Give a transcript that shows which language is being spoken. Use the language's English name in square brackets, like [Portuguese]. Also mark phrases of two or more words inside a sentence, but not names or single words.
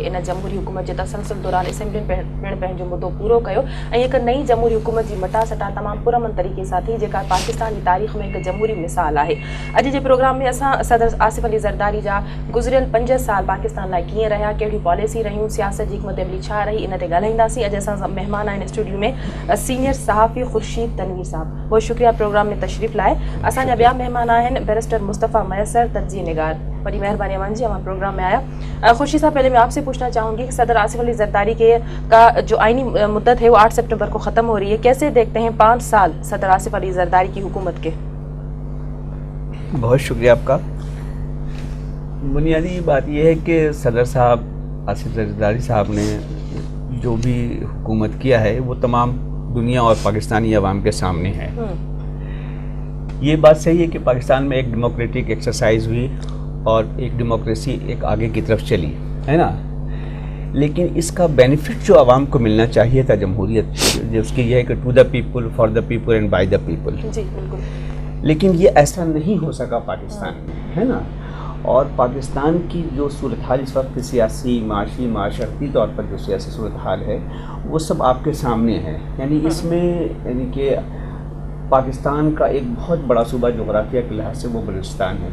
[Sindhi] इन जमहूरी हुकूमत जे तसलसल दौरान असेंबली पिणु पंहिंजो मुद्दो पूरो कयो ऐं हिकु नई जमहूरी हुकूमत जी मटासटा तमामु पुरअमन तरीक़े सां थी, जेका पाकिस्तान जी तारीख़ में हिकु जमहूरी मिसाल आहे। अॼु जे प्रोग्राम में असां सदर आसिफ अली ज़रदारी जा गुज़िरियल 5 साल पाकिस्तान लाइ कीअं रहिया, कहिड़ी पॉलिसी रहियूं, सियासत जी हिकमत अमली छा रही, इन ते ॻाल्हाईंदासीं। अॼु असां महिमान आहिनि स्टूडियो में सीनियर सहाफ़ी ख़ुर्शीद तनवीर साहब। [Urdu] بہت شکریہ پروگرام میں تشریف لائے. [Sindhi] असांजा ॿिया महिमान आहिनि बैरिस्टर मुस्तफ़ा मैसर, तज्ज़िये निगार। [Urdu] بڑی مہربانی امان جی، ہمارے پروگرام میں آیا۔ خورشید صاحب، پہلے میں آپ سے پوچھنا چاہوں گی کہ صدر آصف علی زرداری کا جو آئینی مدت ہے وہ 8 ستمبر کو ختم ہو رہی ہے، کیسے دیکھتے ہیں 5 سال صدر آصف علی زرداری کی حکومت کے? بہت شکریہ آپ کا. بنیادی بات یہ ہے کہ صدر صاحب آصف زرداری صاحب نے جو بھی حکومت کیا ہے وہ تمام دنیا اور پاکستانی عوام کے سامنے ہے. یہ بات صحیح ہے کہ پاکستان میں ایک [English] democratic exercise [Urdu] ہوئی اور ایک ڈیموکریسی ایک آگے کی طرف چلی، ہے نا. لیکن اس کا بینیفٹ جو عوام کو ملنا چاہیے تھا جمہوریت، جو اس کی یہ ہے کہ [English] to the people, for the people and by the people. [Urdu] جی بالکل۔ لیکن یہ ایسا نہیں ہو سکا پاکستان میں، ہے نا۔ اور پاکستان کی جو صورت حال اس وقت سیاسی، معاشی، معاشرتی طور پر جو سیاسی صورت حال ہے وہ سب آپ کے سامنے ہے. یعنی اس میں یعنی کہ پاکستان کا ایک بہت بڑا صوبہ جغرافیہ کے لحاظ سے وہ بلوچستان ہے.